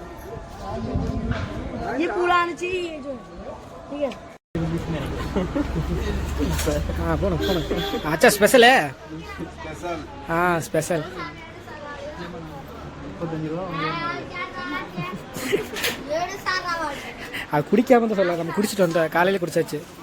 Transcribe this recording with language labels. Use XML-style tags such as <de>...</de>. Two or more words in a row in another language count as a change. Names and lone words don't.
<hi>ये पूरा आना चाहिए ये जो ठीक है</hi> <ta>போகணும். ஆச்சா ஸ்பெஷலு? ஸ்பெஷல். அது குடிக்காம தான் சொல்ல, நம்ம குடிச்சிட்டு வந்தோம், காலையில் குடிச்சாச்சு.</ta>